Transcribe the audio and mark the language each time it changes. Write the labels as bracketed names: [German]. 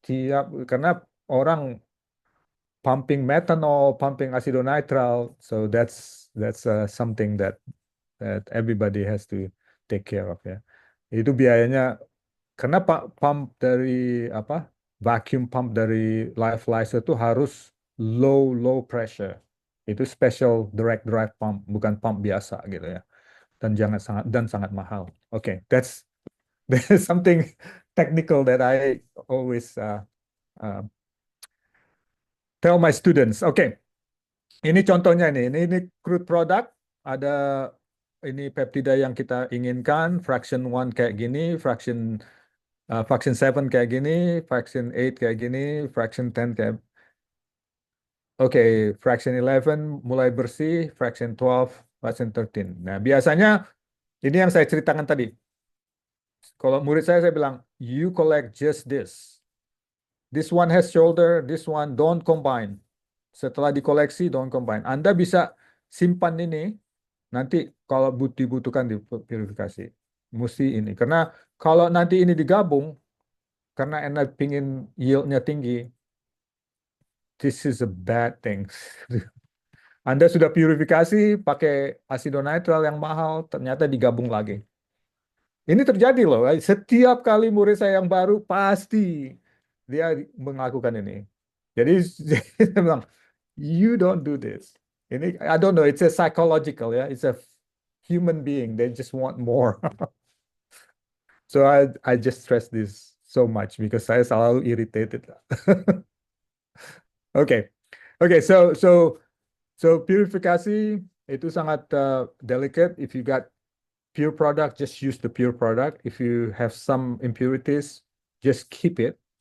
[Indonesian] Tiap karena orang [English] pumping methanol, pumping acidonitrile, so that's something that everybody has to take care of ya. [Indonesian] Itu biayanya karena pump dari apa vacuum pump dari lyophilizer itu harus low pressure. Itu special direct drive pump, bukan pump biasa gitu ya. Dan sangat mahal. [English] Oke, that's something technical that I always uh, tell my students. [Indonesian] Oke, ini contohnya nih. Ini crude product. Ada ini peptida yang kita inginkan. Fraction 1 kayak gini. Fraction 7 kayak gini. Fraction 8 kayak gini. Fraction 10 kayak... Oke, fraction 11 mulai bersih. Fraction 12, fraction 13. Nah, biasanya ini yang saya ceritakan tadi. Kalau murid saya bilang, [English] you collect just this. This one has shoulder, this one don't combine. [Indonesian] Setelah dikoleksi, [English] don't combine. [Indonesian] Anda bisa simpan ini, nanti kalau dibutuhkan di purifikasi. Mesti ini. Karena kalau nanti ini digabung, karena Anda pingin yieldnya tinggi, [English] this is a bad thing. [Indonesian] Anda sudah purifikasi pakai asidonitral yang mahal, ternyata digabung lagi. Ini terjadi loh. Setiap kali murid saya yang baru pasti dia melakukan ini. Jadi saya bilang, [English] you don't do this. Ini I don't know. It's a psychological ya. It's a human being. They just want more. So I just stress this so much because [Indonesian] saya selalu [English] irritated. [Indonesian] Oke, oke. So purifikasi itu sangat delicate. [English] If you got pure product, just use the pure product. If you have some impurities, just keep it.